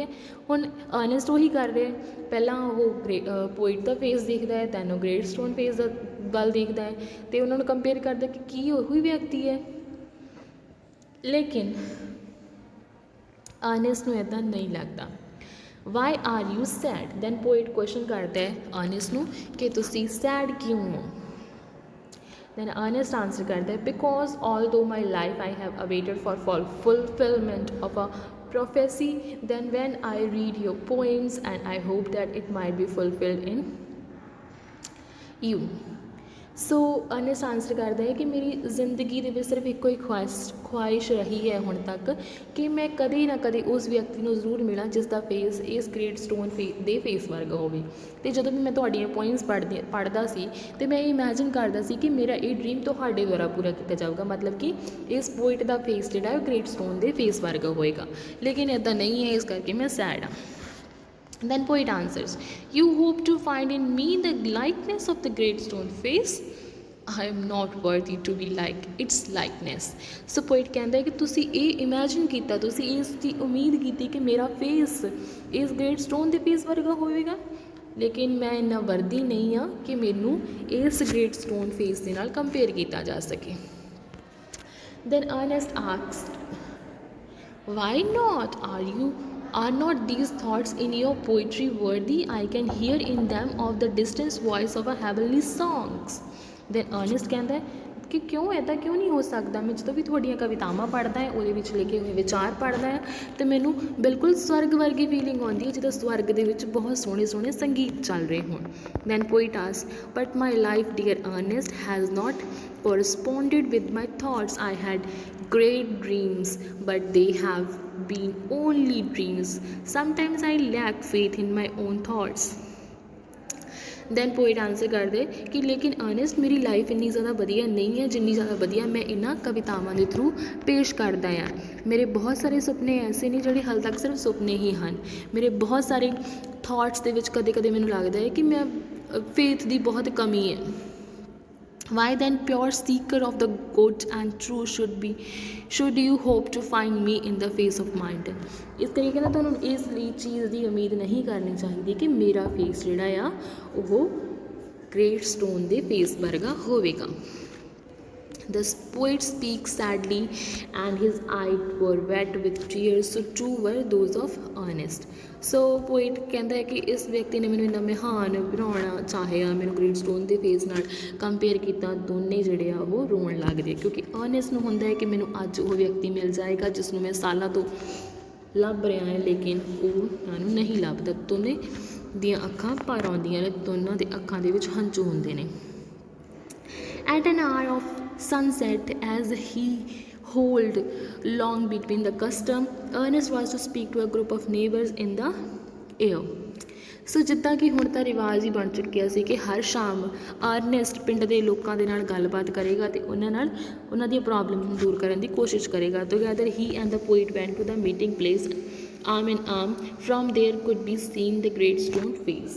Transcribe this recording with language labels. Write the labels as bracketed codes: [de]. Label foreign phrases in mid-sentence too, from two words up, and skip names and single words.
[pa] ਹੁਣ ਅਰਨੈਸਟ ਉਹੀ ਕਰ ਰਿਹਾ, ਪਹਿਲਾਂ ਉਹ ਪੋਇਟ ਦਾ ਫੇਸ ਦੇਖਦਾ ਹੈ, ਦੈਨ ਉਹ ਗ੍ਰੇਟ ਸਟੋਨ ਫੇਸ ਦਾ ਵੱਲ ਦੇਖਦਾ ਹੈ, ਅਤੇ ਉਹਨਾਂ ਨੂੰ ਕੰਪੇਅਰ ਕਰਦਾ ਕਿ ਕੀ ਉਹੀ ਵਿਅਕਤੀ ਹੈ। ਲੇਕਿਨ ਅਰਨੈਸਟ ਨੂੰ ਇੱਦਾਂ ਨਹੀਂ ਲੱਗਦਾ। [en] Why are you sad, Then poet question [pa] ਕਰਦਾ ਹੈ ਅਰਨੈਸਟ ਨੂੰ ਕਿ ਤੁਸੀਂ ਸੈਡ ਕਿਉਂ ਹੋ। [en] Then Ernest answer [hi] करता है [en] because although my life I have awaited for fulfillment of a prophecy, then when I read your poems and I hope that it might be fulfilled in you. [pa] ਸੋ ਅਰਨੈਸਟ ਆਨਸਰ ਕਰਦਾ ਹੈ ਕਿ ਮੇਰੀ ਜ਼ਿੰਦਗੀ ਦੇ ਵਿੱਚ ਸਿਰਫ ਇੱਕੋ ਹੀ ਖੁਆਇਸ਼ ਰਹੀ ਹੈ ਹੁਣ ਤੱਕ ਕਿ ਮੈਂ ਕਦੇ ਨਾ ਕਦੇ ਉਸ ਵਿਅਕਤੀ ਨੂੰ ਜ਼ਰੂਰ ਮਿਲਾਂ ਜਿਸ ਦਾ ਫੇਸ ਇਸ ਗ੍ਰੇਟ ਸਟੋਨ ਦੇ ਫੇਸ ਵਰਗਾ ਹੋਵੇ। ਅਤੇ ਜਦੋਂ ਵੀ ਮੈਂ ਤੁਹਾਡੀਆਂ ਪੋਇਮਸ ਪੜ੍ਹਦਾ ਸੀ ਅਤੇ ਮੈਂ ਇਹ ਇਮੈਜਿਨ ਕਰਦਾ ਸੀ ਕਿ ਮੇਰਾ ਇਹ ਡਰੀਮ ਤੁਹਾਡੇ ਦੁਆਰਾ ਪੂਰਾ ਕੀਤਾ ਜਾਊਗਾ, ਮਤਲਬ ਕਿ ਇਸ ਪੋਇਟ ਦਾ ਫੇਸ ਜਿਹੜਾ ਉਹ ਗ੍ਰੇਟ ਸਟੋਨ ਦੇ ਫੇਸ ਵਰਗਾ ਹੋਏਗਾ, ਲੇਕਿਨ ਇੱਦਾਂ ਨਹੀਂ ਹੈ, ਇਸ ਕਰਕੇ ਮੈਂ ਸੈਡ ਹਾਂ। [en] Then poet answers, you hope to find in me the likeness of the great stone face. I am not worthy to be like its likeness. So poet [pa] ਕਹਿੰਦਾ ਹੈ ਕਿ ਤੁਸੀਂ ਇਹ ਇਮੈਜਿਨ ਕੀਤਾ, ਤੁਸੀਂ ਇਸ ਦੀ ਉਮੀਦ ਕੀਤੀ ਕਿ ਮੇਰਾ ਫੇਸ ਇਸ ਗ੍ਰੇਟ ਸਟੋਨ ਦੇ ਫੇਸ ਵਰਗਾ ਹੋਵੇਗਾ, ਲੇਕਿਨ ਮੈਂ ਇੰਨਾ ਵਰਦੀ ਨਹੀਂ ਹਾਂ ਕਿ ਮੈਨੂੰ ਇਸ ਗ੍ਰੇਟ ਸਟੋਨ ਫੇਸ ਦੇ ਨਾਲ ਕੰਪੇਅਰ ਕੀਤਾ ਜਾ ਸਕੇ। [en] Then Ernest asked, why not? Are not these thoughts in your poetry worthy? I can hear in them of the distant voice of a heavenly songs. Then Ernest [pa] ਕਹਿੰਦਾ ਹੈ ਕਿ ਕਿਉਂ ਇੱਦਾਂ ਕਿਉਂ ਨਹੀਂ ਹੋ ਸਕਦਾ, ਮੈਂ ਜਦੋਂ ਵੀ ਤੁਹਾਡੀਆਂ ਕਵਿਤਾਵਾਂ ਪੜ੍ਹਦਾ ਹੈ, ਉਹਦੇ ਵਿੱਚ ਲਿਖੇ ਹੋਏ ਵਿਚਾਰ ਪੜ੍ਹਦਾ ਹੈ, ਅਤੇ ਮੈਨੂੰ ਬਿਲਕੁਲ ਸਵਰਗ ਵਰਗੀ ਫੀਲਿੰਗ ਆਉਂਦੀ ਹੈ ਜਿੱਦਾਂ ਸਵਰਗ ਦੇ ਵਿੱਚ ਬਹੁਤ ਸੋਹਣੇ ਸੋਹਣੇ ਸੰਗੀਤ ਚੱਲ ਰਹੇ ਹੋਣ। [en] Then poet asks, but my life, dear Ernest, has not corresponded with my thoughts. I had great dreams, but they have been only dreams. Sometimes I lack faith in my own thoughts. Then poet answer [pa] ਕਰਦੇ ਕਿ ਲੇਕਿਨ ਅਰਨੈਸਟ ਮੇਰੀ ਲਾਈਫ ਇੰਨੀ ਜ਼ਿਆਦਾ ਵਧੀਆ ਨਹੀਂ ਹੈ ਜਿੰਨੀ ਜ਼ਿਆਦਾ ਵਧੀਆ ਮੈਂ ਇਹਨਾਂ ਕਵਿਤਾਵਾਂ ਦੇ ਥਰੂ ਪੇਸ਼ ਕਰਦਾ ਹਾਂ। ਮੇਰੇ ਬਹੁਤ ਸਾਰੇ ਸੁਪਨੇ ਐਸੇ ਨੇ ਜਿਹੜੇ ਹਾਲੇ ਤੱਕ ਸਿਰਫ ਸੁਪਨੇ ਹੀ ਹਨ। ਮੇਰੇ ਬਹੁਤ ਸਾਰੇ ਥੋਟਸ ਦੇ ਵਿੱਚ ਕਦੇ ਕਦੇ ਮੈਨੂੰ ਲੱਗਦਾ ਹੈ ਕਿ ਮੈਂ ਫੇਥ ਦੀ ਬਹੁਤ ਕਮੀ ਹੈ। [en] Why then, pure seeker of the good and true, should you hope to find me in the face of mind? [pa] ਇਸ ਤਰੀਕੇ ਨਾਲ ਤੁਹਾਨੂੰ ਇਸ ਲਈ ਚੀਜ਼ ਦੀ ਉਮੀਦ ਨਹੀਂ ਕਰਨੀ ਚਾਹੀਦੀ ਕਿ ਮੇਰਾ ਫੇਸ ਜਿਹੜਾ ਆ ਉਹ ਗ੍ਰੇਟ ਸਟੋਨ ਦੇ ਫੇਸ ਵਰਗਾ ਹੋਵੇਗਾ। [en] The poet speaks sadly and his eyes were wet with tears, so too were those of Ernest. [pa] ਸੋ ਪੋਇਟ ਕਹਿੰਦਾ ਹੈ ਕਿ ਇਸ ਵਿਅਕਤੀ ਨੇ ਮੈਨੂੰ ਇੰਨਾ ਮਹਾਨ ਬਣਾਉਣਾ ਚਾਹਿਆ, ਮੈਨੂੰ ਗ੍ਰੇਟ ਸਟੋਨ ਦੇ ਫੇਸ ਨਾਲ ਕੰਪੇਅਰ ਕੀਤਾ, ਦੋਨੇ ਜਿਹੜੇ ਆ ਉਹ ਰੋਣ ਲੱਗਦੇ, ਕਿਉਂਕਿ ਅਰਨੈਸਟ ਨੂੰ ਹੁੰਦਾ ਹੈ ਕਿ ਮੈਨੂੰ ਅੱਜ ਉਹ ਵਿਅਕਤੀ ਮਿਲ ਜਾਏਗਾ ਜਿਸ ਨੂੰ ਮੈਂ ਸਾਲਾਂ ਤੋਂ ਲੱਭ ਰਿਹਾ ਹੈ, ਲੇਕਿਨ ਉਹ ਮੈਨੂੰ ਨਹੀਂ ਲੱਭਦਾ। ਦੋਨੇ ਦੀਆਂ ਅੱਖਾਂ ਭਰ ਆਉਂਦੀਆਂ ਨੇ, ਦੋਨਾਂ ਦੇ ਅੱਖਾਂ ਦੇ ਵਿੱਚ ਹੰਝੂ ਹੁੰਦੇ ਨੇ। [en] At an hour of sunset, as he howled long between the custom, Ernest was to speak to a group of neighbors in the air. [pa] ਸੋ ਜਿੱਦਾਂ ਕਿ ਹੁਣ ਤਾਂ ਰਿਵਾਜ਼ ਹੀ ਬਣ ਚੁੱਕਿਆ ਸੀ ਕਿ ਹਰ ਸ਼ਾਮ ਅਰਨੈਸਟ ਪਿੰਡ ਦੇ ਲੋਕਾਂ ਦੇ ਨਾਲ ਗੱਲਬਾਤ ਕਰੇਗਾ ਅਤੇ ਉਹਨਾਂ ਨਾਲ ਉਹਨਾਂ ਦੀਆਂ ਪ੍ਰੋਬਲਮ ਨੂੰ ਦੂਰ ਕਰਨ ਦੀ ਕੋਸ਼ਿਸ਼ ਕਰੇਗਾ। [en] Together he and the poet went to the meeting place arm in arm, from there could be seen the Great Stone Face.